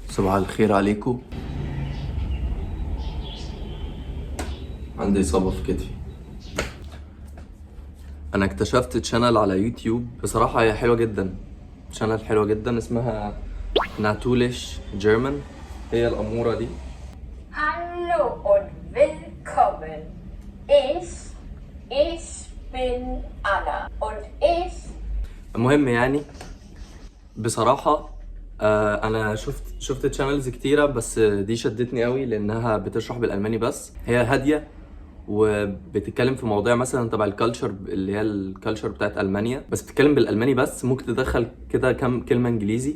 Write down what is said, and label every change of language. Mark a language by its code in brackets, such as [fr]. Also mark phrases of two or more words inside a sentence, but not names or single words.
[ar] صباح الخير عليكم. عندي إصابة في كتفي. أنا اكتشفت تشانل على يوتيوب، بصراحة هي حلوة جدا، تشانل حلوة جدا اسمها ناتوليش جيرمان. هي الأمورة دي. [de] Hallo und willkommen. Ich bin Anna und ich. [ar] المهم يعني بصراحة انا شفت تشانلز كتيرة، بس دي شدتني قوي لانها بتشرح بالالماني بس. هي هادية وبتتكلم في مواضيع مثلا تبع الكالتشر اللي هي الكالتشر بتاعت المانيا، بس بتتكلم بالالماني بس، ممكن تدخل كده كام كلمة انجليزي.